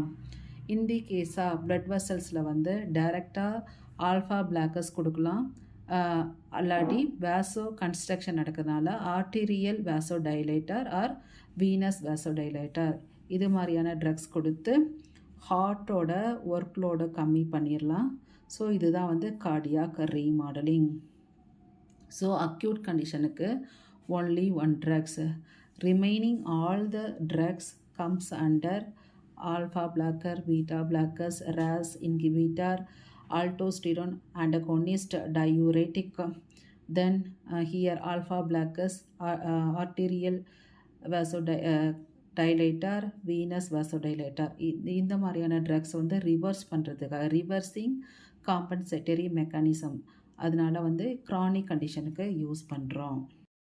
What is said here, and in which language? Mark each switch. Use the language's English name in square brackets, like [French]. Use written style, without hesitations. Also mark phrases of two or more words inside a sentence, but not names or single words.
[English] in the case blood vessels [Tamil] வந்து [English] directly alpha blockers [Tamil] கொடுக்கலாம், அல்லாட்டி [English] vasoconstriction [Tamil] நடக்கிறதுனால [English] arterial vasodilator or venous vasodilator, [Tamil] இது மாதிரியான ட்ரக்ஸ் கொடுத்து [English] heart workload [Tamil] கம்மி பண்ணிடலாம். ஸோ இதுதான் வந்து [English] cardiac remodeling. so acute condition only 1 drugs, remaining all the drugs comes under alpha blocker, beta blockers, RAS inhibitor, aldosterone antagonist, diuretic, then here alpha blockers, arterial vasodilator, venous vasodilator. [Tamil] இந்த மாதிரியான [English] drugs reverse [Tamil] பண்ணுறதுக்காக, [English] reversing compensatory mechanism, [Tamil] அதனால வந்து [English] chronic condition [Tamil] யூஸ் பண்ணுறோம்.